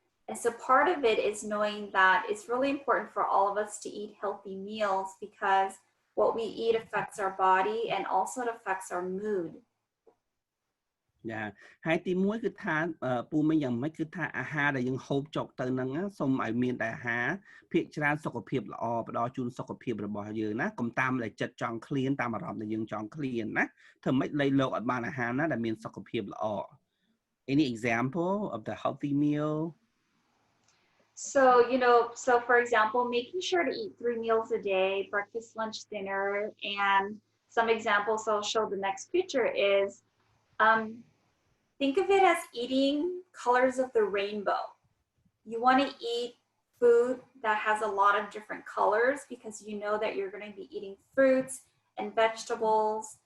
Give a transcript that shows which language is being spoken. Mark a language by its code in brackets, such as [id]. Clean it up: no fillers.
[en] And so part of it is knowing that it's really important for all of us to eat healthy meals because what we eat affects our body and also it affects our mood. [km] ចាហើយទីមួយគឺថាពូមិញយ៉ាងម៉េចគឺថាអាហារដែលយើងហូបចុកទៅហ្នឹងសូមឲ្យមានតែអាហារភាគច្រើនសុខភាពល្អផ្ដល់ជូនសុខភាពរបស់យើងណាកុំតាមតែចិត្តចង់ឃ្លានតាមអារម្មណ៍ដែលយើងចង់ឃ្លានណាធ្វើម៉េចលៃលោកឲ្យបានអាហារណាដែលមានសុខភាពល្អ [en] Any example of the healthy meal? So, so for example, making sure to eat 3 meals a day, breakfast, lunch, dinner, and some examples I'll show the next picture is, think of it as eating colors of the rainbow. You want to eat food that has a lot of different colors because you know that you're going to be eating fruits and vegetables.